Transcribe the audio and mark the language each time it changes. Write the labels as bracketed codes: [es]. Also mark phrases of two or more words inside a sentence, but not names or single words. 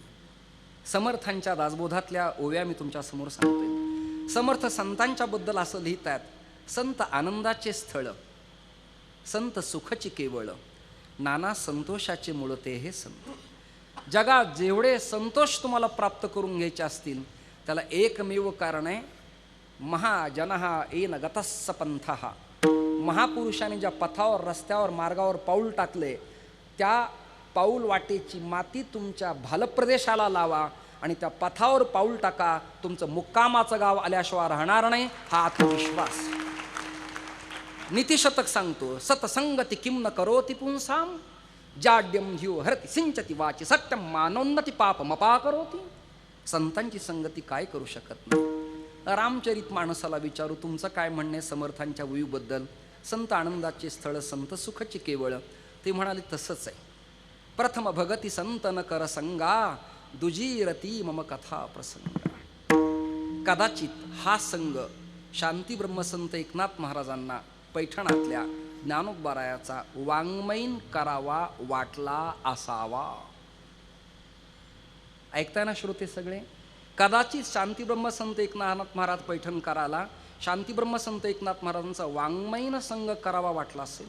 [mr] समर्थांच्या दासबोधातल्या ओव्या मी तुमच्या समोर सांगतोय. समर्थ संतांच्या बद्दल असं लिहितात, संत आनंदाचे स्थळ, संत सुखची केवळ, नाना संतोषाचे मूळ ते हे संत. जगात जेवढे संतोष तुम्हाला प्राप्त करून घ्यायचे असतील त्याला एकमेव कारण आहे, [sa] महाजनः येन गतस्स पंथः. [mr] महापुरुषाने ज्या पथावर, रस्त्यावर, मार्गावर पाऊल टाकले त्या पाऊल वाटेची माती तुमच्या भालप्रदेशाला लावा आणि त्या पथावर पाऊल टाका. तुमचं मुक्कामाचं गाव आल्याशिवाय राहणार नाही, हा आत्मविश्वास. नीतिशतक सांगतो, [sa] सतसंगती किम न करोति पुंसाम, जाड्यम ह्यो हरति सिंचती वाची, सत्यम मानोन्नती पापमपा करोति. [mr] संतांची संगती काय करू शकत नाही. रामचरित मानसाला विचारू, तुमचं काय म्हणणे समर्थांच्या वयूबद्दल. संत आनंदाचे स्थळ, संत सुखची केवळ. ते म्हणाले तसंच आहे. [awa] प्रथम भगती संत न कर संगा, दुजीरती मम कथा प्रसंगा. [mr] कदाचित हा संघ शांती ब्रह्मसंत एकनाथ महाराजांना पैठणातल्या ज्ञानोबारायाचा वाङ्मयीन करावा वाटला असावा. ऐकताय ना श्रोते सगळे. कदाचित शांती ब्रह्मसंत एकनाथ महाराज पैठणकराला शांती ब्रह्मसंत एकनाथ महाराजांचा वाङ्मयीन संघ करावा वाटला असेल.